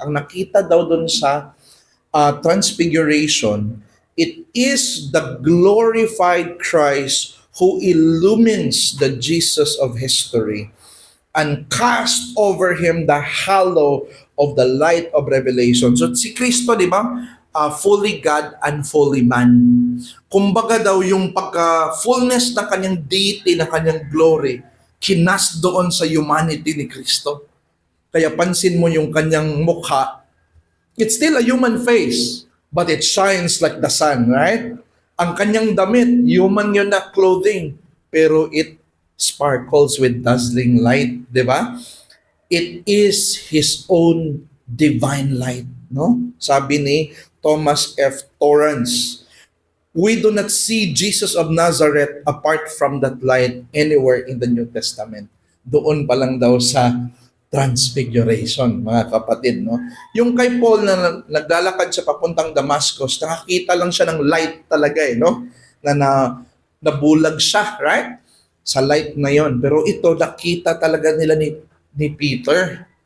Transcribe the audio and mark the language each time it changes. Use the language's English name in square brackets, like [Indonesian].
[Filipino] Ang nakita daw dun sa [English] transfiguration, it is the glorified Christ who illumines the Jesus of history and cast over him the halo of the light of revelation. [Filipino] So si Kristo, di ba? Fully God and fully man. Kumbaga daw yung pagka-fullness ng kanyang deity, ng kanyang glory, kinas doon sa humanity ni Kristo. Kaya pansin mo yung kanyang mukha, [English] it's still a human face, but it shines like the sun, right? [Filipino] Ang kanyang damit, human yun na clothing, pero [English] it sparkles with dazzling light, [Filipino] di ba? [English] It is His own divine light, no? [Filipino] Sabi ni [English] Thomas F. Torrance, we do not see Jesus of Nazareth apart from that light anywhere in the New Testament. [Filipino] Doon pa lang daw sa transfiguration, mga kapatid, no? Yung kay Paul na naglalakad siya papuntang Damascus, nakakita lang siya ng light talaga, no? Nabulag siya, right? Sa light na yon. Pero ito, nakita talaga nila ni Peter.